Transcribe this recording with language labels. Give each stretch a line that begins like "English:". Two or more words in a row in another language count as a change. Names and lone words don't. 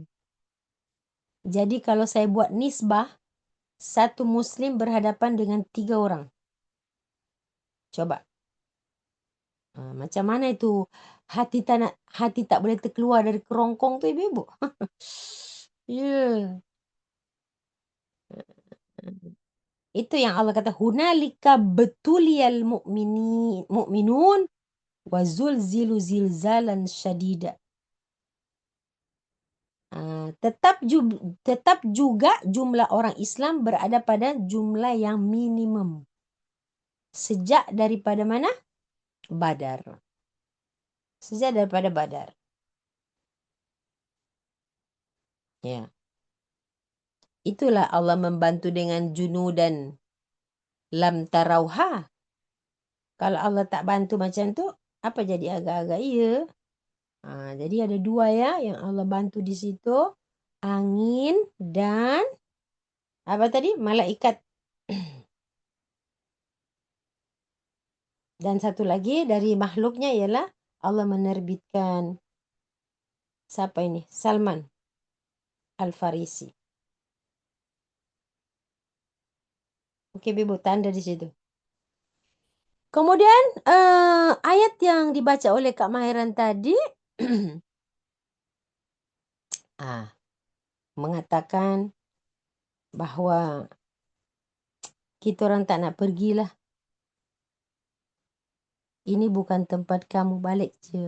Malay: Jadi kalau saya buat nisbah, satu muslim berhadapan dengan 3 orang. Coba. Macam mana itu hati tak boleh terkeluar dari kerongkong tuh ibu. Ya. Itu yang Allah kata
Arabic: هنالك ابتلي المؤمنون وزلزلوا زلزالا شديدا.
Malay: Tetap juga jumlah orang Islam berada pada jumlah yang minimum. Sejak daripada mana? Badar. Sejak daripada Badar. Ya. Itulah Allah membantu dengan
Arabic: جنودا لم تروها.
Malay: Kalau Allah tak bantu macam tu, apa jadi agak-agak iya. Jadi ada 2 ya yang Allah bantu di situ. Angin dan apa tadi? Malaikat. Dan satu lagi dari makhluknya ialah Allah menerbitkan siapa ini? Salman Al-Farisi. Oke, Ibu tanda di situ. Kemudian ayat yang dibaca oleh Kak Mahiran tadi mengatakan bahawa kita orang tak nak pergilah. Ini bukan tempat kamu, balik je.